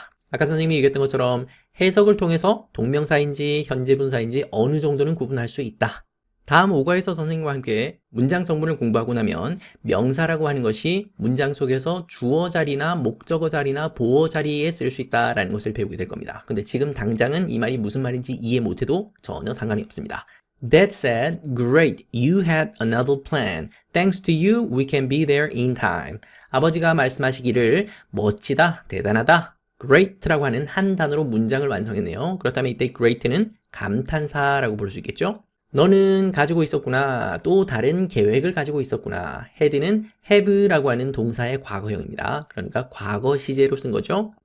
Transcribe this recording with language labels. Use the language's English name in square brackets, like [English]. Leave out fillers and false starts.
[Korean] 아까 선생님이 얘기했던 것처럼 해석을 통해서 동명사인지 현재 분사인지 어느 정도는 구분할 수 있다. 다음 5과에서 선생님과 함께 문장 성분을 공부하고 나면 명사라고 하는 것이 문장 속에서 주어 자리나 목적어 자리나 보어 자리에 쓸 수 있다라는 것을 배우게 될 겁니다. 근데 지금 당장은 이 말이 무슨 말인지 이해 못해도 전혀 상관이 없습니다. [English] Dad said, "Great, you had another plan. Thanks to you, we can be there in time." [Korean] 아버지가 말씀하시기를 멋지다, 대단하다, great라고 하는 한 단어로 문장을 완성했네요. 그렇다면 이때 great는 감탄사라고 부를 수 있겠죠? 너는 가지고 있었구나. 또 다른 계획을 가지고 있었구나. had는 have라고 하는 동사의 과거형입니다. 그러니까 과거 시제로 쓴 거죠.